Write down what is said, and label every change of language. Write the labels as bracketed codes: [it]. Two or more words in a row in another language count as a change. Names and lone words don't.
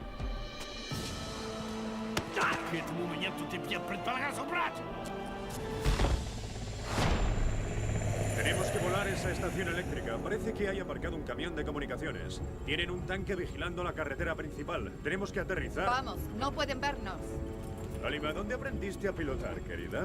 [ru] Так, к этому моменту ты мне предполагал убрать! [es] Tenemos que volar esa estación eléctrica. Parece que hay aparcado un camión de comunicaciones. Tienen un tanque vigilando la carretera principal. Tenemos que aterrizar. Vamos, no pueden vernos. Alima, ¿dónde aprendiste a pilotar, querida?